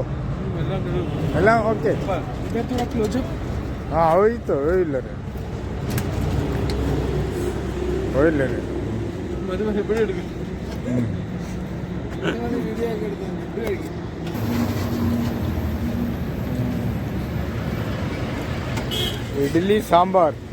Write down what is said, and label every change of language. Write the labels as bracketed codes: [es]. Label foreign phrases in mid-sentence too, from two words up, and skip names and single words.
[ml] എല്ലാം ഓക്കെ. [hi] हाँ वही तो वही ले रहे [ml] എപ്പോഴും എടുക്കും. ഇഡ്ഡലി സാമ്പാർ.